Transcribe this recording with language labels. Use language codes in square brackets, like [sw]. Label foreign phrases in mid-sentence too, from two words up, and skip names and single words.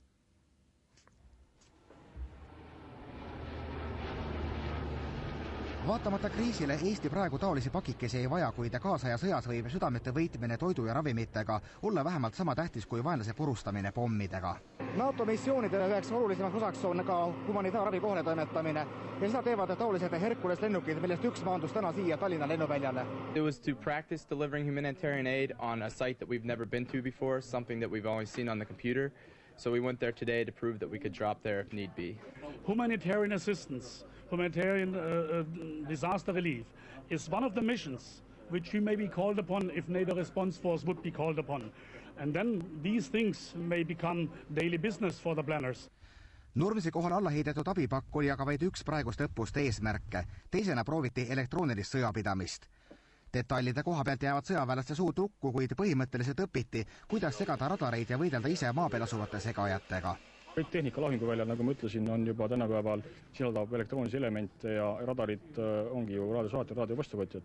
[et] Vaatamata kriisile Eesti praegu taolisi pakikesi ei vaja, kuid kaasaja sõjas võib südamete võitmine toidu ja ravimitega olla vähemalt sama tähtis kui vaenlase purustamine pommidega. NATO missioonidele üheks olulisemaks osaks on ka humanitaarabi kohaletoimetamine ja seda teevad taolised Hercules lennukid, millest üks maandus täna siia Tallinna lennuväljale. [en] It was to practice delivering humanitarian aid on a site that we've never been to before, something that we've always seen on the computer. So we went there today to prove that we could drop there if need be. Humanitarian assistance, humanitarian disaster relief is one of the missions which we may be called upon if NATO response force would be called upon. And then these things may become daily business for the planners. [et] Nurmsi kohal alla heidetud abipakk oli aga vaid üks praegust õppuste eesmärke. Teisena prooviti elektroonilist sõjapidamist. Detailide koha pealt jäävad sõjaväelaste suud lukku, kuid põhimõtteliselt õpiti, kuidas segada radareid ja võidelda ise maa peal asuvate segajatega. Kõik tehnika lahinguväljal, nagu ma ütlesin, on juba tänapäeval sisaldab elektroonilisi elemente ja radarid ongi ju raadiosaatjad, raadiovastuvõtjad.